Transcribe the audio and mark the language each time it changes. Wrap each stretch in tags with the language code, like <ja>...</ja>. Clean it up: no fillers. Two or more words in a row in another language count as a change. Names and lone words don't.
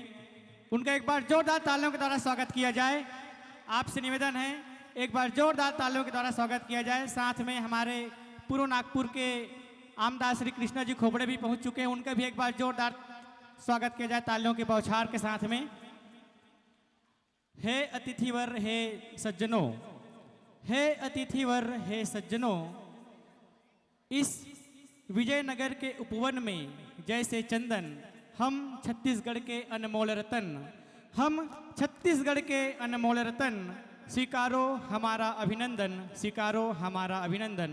<hi>उनका एक बार जोरदार तालियों के द्वारा स्वागत किया जाए। आपसे निवेदन है एक बार जोरदार तालियों के द्वारा स्वागत किया जाए। साथ में हमारे पूर्व नागपुर के आमदास श्री कृष्णा जी खोपड़े भी पहुंच चुके हैं। उनका भी एक बार जोरदार स्वागत किया जाए तालियों के बौछार के साथ में। हे अतिथिवर हे सज्जनों, हे अतिथिवर हे सज्जनों, इस विजयनगर के उपवन में जैसे चंदन हम छत्तीसगढ़ के अनमोल रतन, हम छत्तीसगढ़ के अनमोल रतन स्वीकारो हमारा अभिनंदन, स्वीकारो हमारा अभिनंदन।</hi>